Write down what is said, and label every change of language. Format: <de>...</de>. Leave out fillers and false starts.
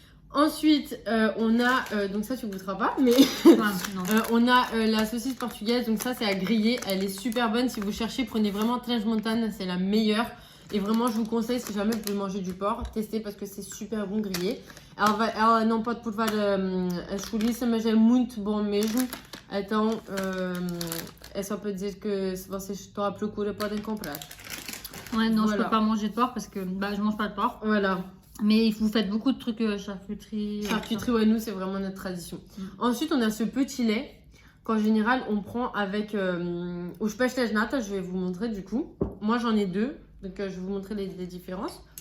<fr>Ensuite, on a, donc ça tu goûteras pas, mais Enfin, non. on a la saucisse portugaise, donc ça c'est à griller, elle est super bonne. Si vous cherchez, prenez vraiment Três Montanas, c'est la meilleure. Et vraiment, je vous conseille, si jamais vous pouvez manger du porc, testez parce que c'est super bon grillé.</fr> <pt>Ela não pode provar a chouriça, mas é muito bom mesmo. Então, é só para dizer que se vocês estão à procura, podem comprar.</pt> <fr>Ouais, non, Voilà. je peux pas manger de porc parce que bah, je mange pas de porc. Voilà. Mais vous faites beaucoup de trucs charcuterie. Charcuterie, ouais, nous, c'est vraiment notre tradition. Ensuite, on a ce petit lait qu'en général, on prend avec os pastéis nata. Je vais vous montrer du coup. Moi, j'en ai deux. Donc, je vais vous montrer les différences.</fr>